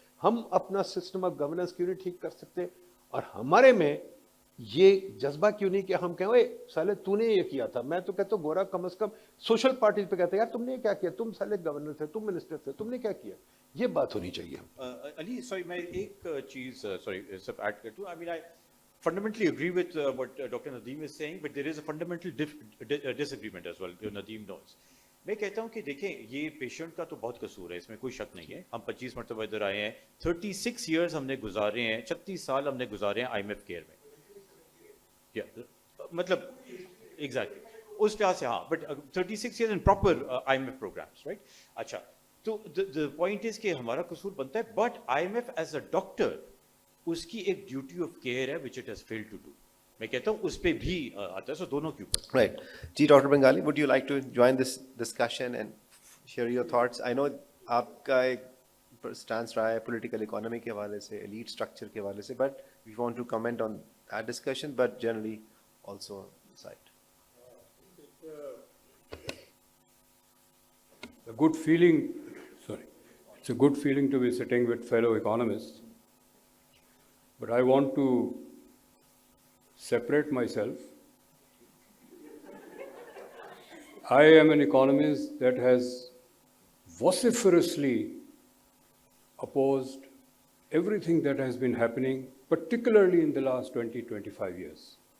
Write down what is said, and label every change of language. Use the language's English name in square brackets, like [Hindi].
[Urdu] ہم اپنا system of governance کیوں نہیں ٹھیک کر سکتے؟ اور ہمارے میں یہ جذبہ کیوں نہیں کہ ہم کہیں اوے سالے تو نے یہ کیا تھا. میں تو کہتا ہوں گورا کم از کم سوشل پارٹیز پہ کہتے ہیں یار تم نے کیا کیا, تم سالے گورنر تھے, تم منسٹر تھے, تم نے کیا کیا. یہ بات ہونی چاہیے. علی سوری میں ایک چیز سوری سب ایڈ کر دوں. [English] I fundamentally agree with what Dr. Nadeem is saying, but there is a fundamental disagreement as well, Nadeem knows. [Urdu] میں کہتا ہوں کہ دیکھیں یہ پیشنٹ کا تو بہت قصور ہے, اس میں کوئی شک نہیں ہے. ہم 25 مرتبہ ادھر آئے ہیں, 36 ایئرز ہم نے گزارے ہیں, 36 سال ہم نے گزارے ہیں IMF کیئر میں. [English] مطلب ایگزیکٹلی [Urdu] اس لحاظ سے ہاں, [English] But 36 years in proper IMF programmes right. اچھا تو the point is [Urdu] کہ ہمارا قصور بنتا ہے, [English] But IMF as a doctor اس کی ایک ڈیوٹی آف کیئر ہے which it has failed to do. [Urdu] میں کہتا ہوں اس پہ بھی آتا ہے. سو دونوں کے اوپر. [English] Right. [Urdu] جی doctor Bengali, [English] would you like to join this discussion and share your thoughts? I know [Urdu] آپ کا ایک اسٹانس رہا ہے [English] political economy [Urdu] کے حوالے سے, [English] Elite structure کے حوالے سے, but we want to comment on that discussion, but generally also side. A good feeling, it's a good feeling to be sitting with fellow economists, but I want to separate myself. I am an economist that has vociferously opposed everything that has been happening, particularly in the last 20-25 years.